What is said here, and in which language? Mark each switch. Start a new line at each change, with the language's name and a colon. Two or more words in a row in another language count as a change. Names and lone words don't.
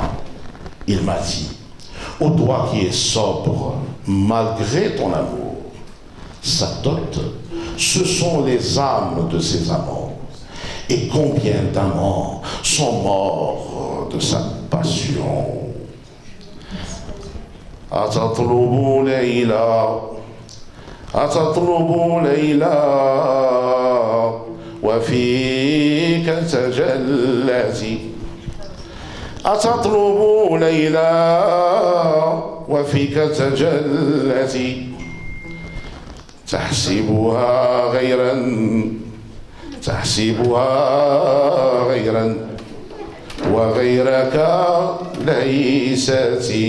French: Il m'a dit, ô toi qui es sobre, malgré ton amour, sa dot, ce sont les âmes de ses amants. Et combien d'amants sont morts de sa passion?
Arabic: أتطلب ليلى أتطلب ليلى وفيك تجلت. أتطلب ليلى وفيك تجلت. تحسبها غيرا وغيرك ليست.